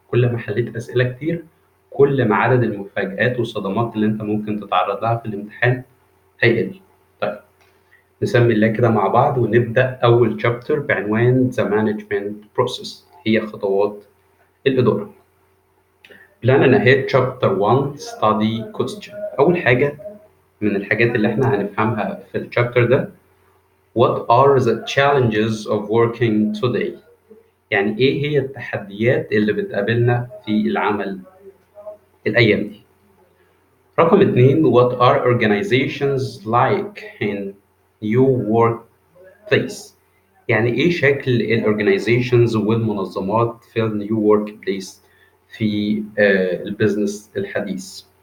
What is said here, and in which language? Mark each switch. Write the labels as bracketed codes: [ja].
[ar] كل ما حليت أسئلة كتير كل ما عدد المفاجآت والصدمات اللي أنت ممكن تتعرض لها في الامتحان هيقل. طيب، نسمي الله كده مع بعض ونبدأ أول شابتر بعنوان [en] The Management Process، [ar] هي خطوات الإدارة. [en] Plan and ahead chapter 1 study question. [ar] أول حاجة من الحاجات اللي احنا هنفهمها في الشابتر ده: [en] What are the challenges of working today؟ [ar] يعني إيه هي التحديات اللي بتقابلنا في العمل الأيام دي؟ رقم اتنين: [en] What are organizations like in your workplace؟ [ar] يعني إيه شكل الأورجنايزيشنز والمنظمات في النيو ورك بليس في البيزنس الحديث؟